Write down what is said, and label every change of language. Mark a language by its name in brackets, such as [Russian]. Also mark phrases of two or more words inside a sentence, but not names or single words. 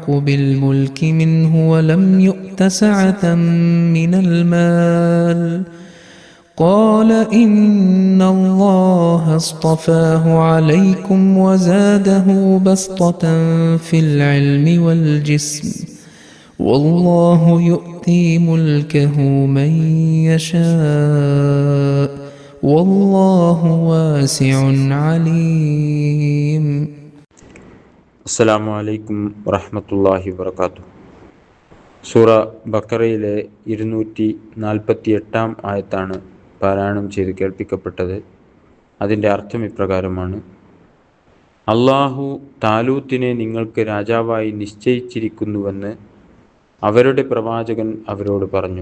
[Arabic] بالملك منه ولم يؤت سعة من المال قال إن الله اصطفاه عليكم وزاده بسطة في العلم والجسم والله يؤتي ملكه من يشاء والله واسع عليم. السلام عليكم ورحمة الله وبركاته. [Malayalam] സൂറ ബഖറയിലെ 248 ആയത്താണ് പാരായണം ചെയ്ത് കേൾപ്പിക്കപ്പെട്ടത്. അതിൻ്റെ അർത്ഥം ഇപ്രകാരമാണ്: അള്ളാഹു താലൂത്തിനെ നിങ്ങൾക്ക് രാജാവായി നിശ്ചയിച്ചിരിക്കുന്നുവെന്ന് അവരുടെ പ്രവാചകൻ അവരോട് പറഞ്ഞു.